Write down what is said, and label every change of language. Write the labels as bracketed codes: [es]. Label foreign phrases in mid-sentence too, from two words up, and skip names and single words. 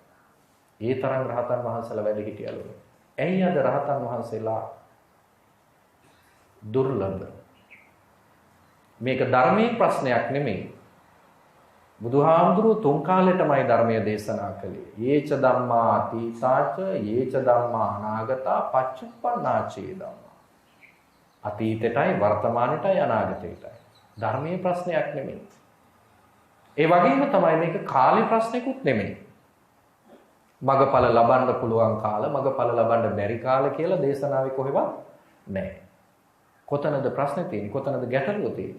[si] ඒ තරම් රහතන් වහන්සේලා වැඩ හිටියලු. ඇයි අද රහතන් වහන්සේලා දුර්ලභ? මේක ධර්මයේ ප්‍රශ්නයක් නෙමෙයි. බුදුහාමුදුරුවෝ තුන් කාලෙටමයි ධර්මය දේශනා කළේ. [pi] යේච ධම්මා අතීතාච යේච ධම්මා අනාගතා පච්චුප්පන්නාචේ ධම්මා. [si] අතීතයටයි වර්තමානයටයි අනාගතයටයි. ධර්මයේ ප්‍රශ්නයක් නෙමෙයි. ඒ වගේම තමයි මේක කාලේ ප්‍රශ්නයක්ුත් නෙමෙයි. මගපල ලබන්න පුළුවන් කාල, මගපල ලබන්න බැරි කාල කියලා දේශනාවේ කොහෙවත් නැහැ. කොතනද ප්‍රශ්නේ තියෙන්නේ? කොතනද ගැටලුව තියෙන්නේ?